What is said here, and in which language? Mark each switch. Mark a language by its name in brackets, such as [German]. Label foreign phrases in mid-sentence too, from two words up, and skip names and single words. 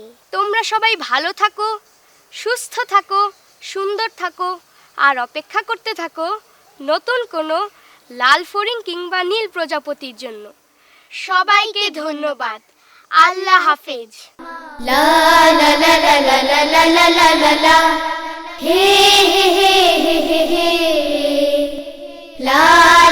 [Bangla] তোমরা সবাই ভালো থাকো, সুস্থ থাকো, সুন্দর থাকো, আর অপেক্ষা করতে থাকো নতুন কোনো লাল ফড়িং কিংবা নীল প্রজাপতির জন্য। সবাইকে ধন্যবাদ। আল্লাহ হাফেজ। লা লা লা লা লা লা লা লা লা লা লা হে হে হে হে হে হে লা